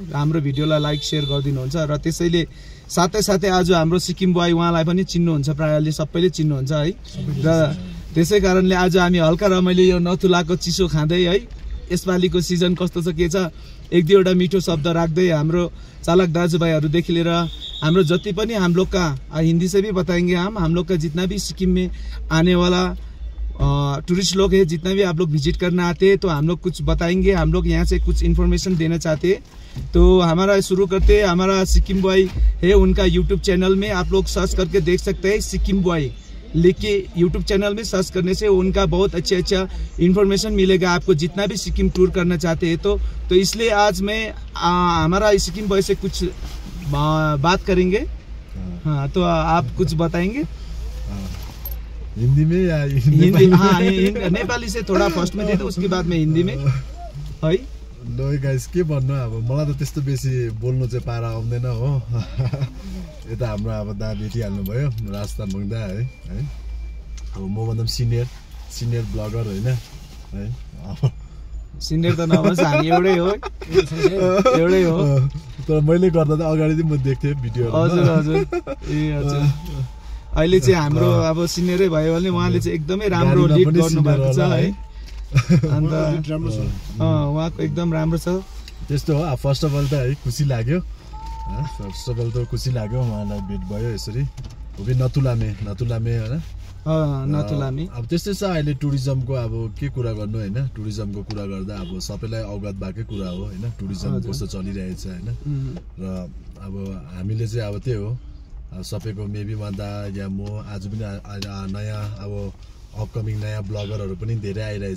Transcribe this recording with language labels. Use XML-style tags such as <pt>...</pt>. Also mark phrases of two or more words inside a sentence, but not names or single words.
<ne>हाम्रो भिडियोलाई लाइक शेयर गरिदिनुहुन्छ र त्यसैले साथै आज हाम्रो सिक्किम बोय उहाँलाई पनि चिन्नुहुन्छ, प्रायले सबैले चिन्नुहुन्छ है। र त्यसै कारणले आज हामी हल्का रमाइलो यो नथुलाको चिसो खाँदै है, यसपालिको सिजन कस्तो छ के छ, एक दुईवटा मिठो शब्द राख्दै हाम्रो चालक दाजुभाइहरूदेखि लिएर हाम्रो जति पनि</ne> <hi>हम लोग का हिंदी से भी बताएंगे, हम लोग का जितना भी सिक्किम में आने वाला टूरिस्ट लोग हैं, जितना भी आप लोग विजिट करना आते हैं, तो हम लोग कुछ बताएंगे। हम लोग यहाँ से कुछ इन्फॉर्मेशन देना चाहते हैं। तो हमारा शुरू करते हैं। हमारा सिक्किम बॉय है, उनका यूट्यूब चैनल में आप लोग सर्च करके देख सकते हैं। सिक्किम बॉय लिख के यूट्यूब चैनल में सर्च करने से उनका बहुत अच्छा इन्फॉर्मेशन मिलेगा आपको, जितना भी सिक्किम टूर करना चाहते हैं। तो इसलिए आज मैं हमारा सिक्किम बॉय से कुछ बात करेंगे। हाँ, तो आप कुछ बताएंगे हिंदी में या हिंदी? हाँ, नेपाली से थोड़ा फर्स्ट में दे दो, उसके बाद में हिंदी में है।</hi> <ne>ल गाइस, के भन्नु अब, मलाई त त्यस्तो बेसी बोल्नु चाहिँ पारा आउँदैन हो। यता हाम्रो अब दा भेटिहाल्नु भयो, राज तामाङ दा है। अब म भन्दा सिनियर ब्लगर होइन है। सिनियर त नभन्छ, हामी एउटै हो। तर मैले गर्दा त अगाडि म देख्थेँ भिडियो। हजुर। ए हजुर। अहिले चाहिँ हाम्रो अब सिनियरै भयो भने उहाँले चाहिँ एकदमै राम्रो लिड गर्नु भएको छ है। अन्त उहाँको एकदम राम्रो छ। त्यस्तो हो।</ne> <en>first of all</en> <ne>त है खुसी लाग्यो, उहाँलाई भेट भयो यसरी।</ne> <hi>वो भी</hi> <ne>नथुलामे होइन।</ne> <hi>नथुलामे</hi> <ne>अब त्यस्तै छ अहिले टुरिज्मको। अब के कुरा गर्नु होइन, टुरिज्मको कुरा गर्दा अब सबैलाई अवगत भएकै कुरा हो होइन, टुरिज्म कस्तो चलिरहेछ होइन। र अब हामीले चाहिँ अब त्यही हो, सबैको मेबी भन्दा या म आज पनि नयाँ अब अपकमिङ नयाँ ब्लगरहरू पनि धेरै आइरहेछ।</ne>